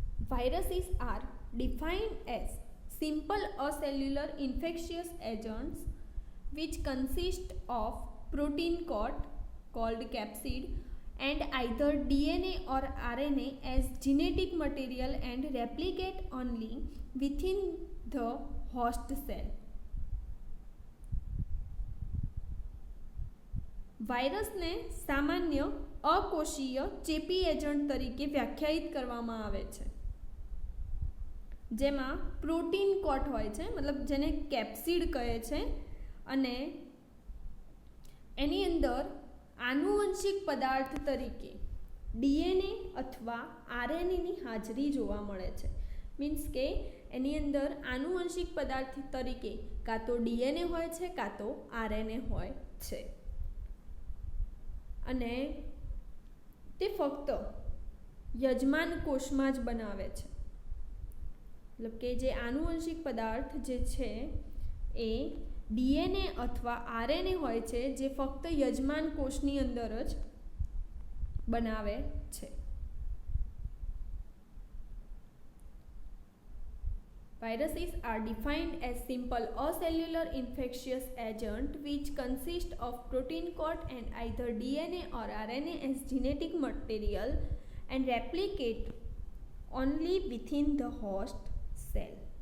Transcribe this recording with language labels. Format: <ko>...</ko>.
<en>Viruses are defined as simple acellular infectious agents which consist of protein coat called capsid and either DNA or RNA as genetic material and replicate only within the host cell.</en> <gu>વાયરસને સામાન્ય અકોષીય ચેપી agent તરીકે વ્યાખ્યાયિત કરવામાં આવે છે. જેમાં protein કોટ હોય છે, મતલબ જેને કેપ્સિડ કહે છે, અને એની અંદર આનુવંશિક પદાર્થ તરીકે ડીએનએ અથવા આરએનએની હાજરી જોવા મળે છે. મીન્સ કે એની અંદર આનુવંશિક પદાર્થ તરીકે કાં તો ડીએનએ હોય છે કાં તો આરએનએ હોય છે. અને તે ફક્ત યજમાન કોષમાં જ બનાવે છે. મતલબ કે જે આનુવંશિક પદાર્થ જે છે એ ડીએનએ અથવા આરએનએ હોય છે, જે ફક્ત યજમાન કોષની અંદર જ બનાવે છે.</gu> <en>Viruses are defined as simple acellular infectious agent which consist of protein coat and either DNA or RNA as genetic material and replicate only within the host cell.</en>